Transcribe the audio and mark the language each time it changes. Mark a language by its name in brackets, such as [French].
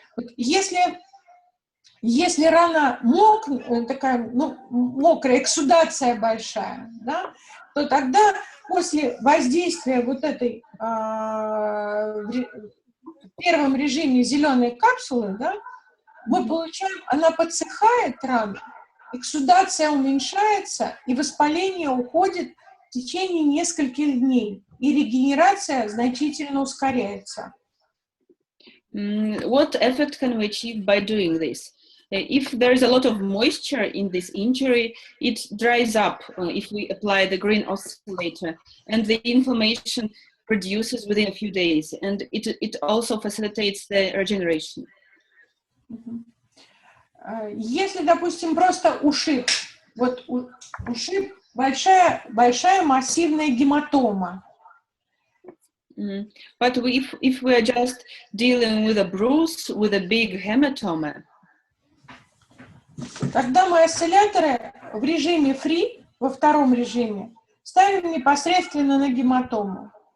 [Russian] Вот если рана такая, мокрая, эксудация большая, да, то тогда после воздействия вот этой в первом режиме зеленой капсулы, да, мы получаем, она подсыхает рану, эксудация уменьшается, и воспаление уходит в течение нескольких дней, и регенерация значительно ускоряется. [English] What effect can we achieve by doing this? If there is a lot of moisture in this injury, it dries up if we apply the green oscillator, and the inflammation reduces within a few days, and it also facilitates the regeneration. [Russian] Если, допустим, просто ушиб, вот ушиб, большая массивная гематома. [English] But if we are just dealing with a bruise, with a big hematoma, [Russian] тогда мы осцилляторы в режиме free, во втором режиме, ставим непосредственно на гематому.